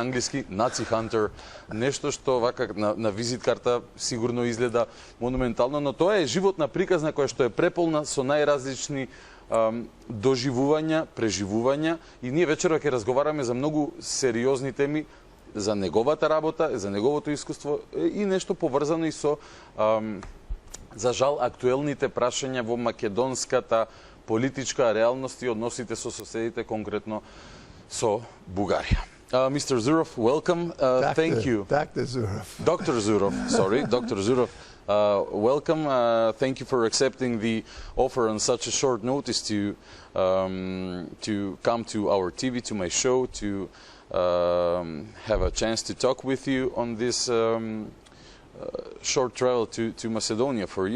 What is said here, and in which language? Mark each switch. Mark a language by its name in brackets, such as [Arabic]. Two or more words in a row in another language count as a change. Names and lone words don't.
[Macedonian] англиски [English] Nazi Hunter, [Macedonian] нешто што вака на визит карта сигурно изгледа монументално, но тоа е животна приказна која што е преполна со најразлични доживувања, преживувања, и ние вечерва ќе разговараме за многу сериозни теми, за неговата работа, за неговото искуство и нешто поврзано и со за жал актуелните прашања во македонската политичка реалност и односите со соседите, конкретно со Бугарија. [English] Mr. Zurov, welcome. Thank you. Dr. Zurov. Dr. Zurov, sorry, Dr. Zurov. Welcome. Thank you for accepting the offer on such a short notice to come to our TV, to my show, to have a chance to talk with you on this short travel to Macedonia for you.